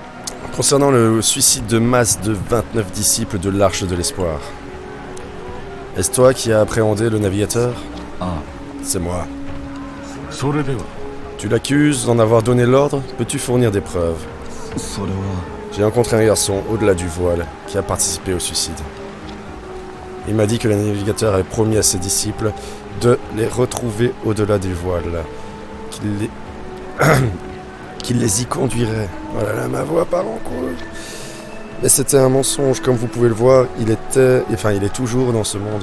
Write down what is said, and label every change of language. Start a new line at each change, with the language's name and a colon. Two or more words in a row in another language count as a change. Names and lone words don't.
French: Concernant le suicide de masse de 29 disciples de l'Arche de l'Espoir, Est-ce toi qui as appréhendé le navigateur? あ C'est moi.
Japanese: それでは
French: Tu l'accuses d'en avoir donné l'ordre? Peux-tu fournir des preuves?
Japanese: あそれは
French: J'ai rencontré un garçon au-delà du voile qui a participé au suicide. Il m'a dit que le navigateur avait promis à ses disciples de les retrouver au-delà du voile, qu'il les y conduirait. Oh là là, ma voix part en couille. Mais c'était un mensonge, comme vous pouvez le voir, il est toujours dans ce monde.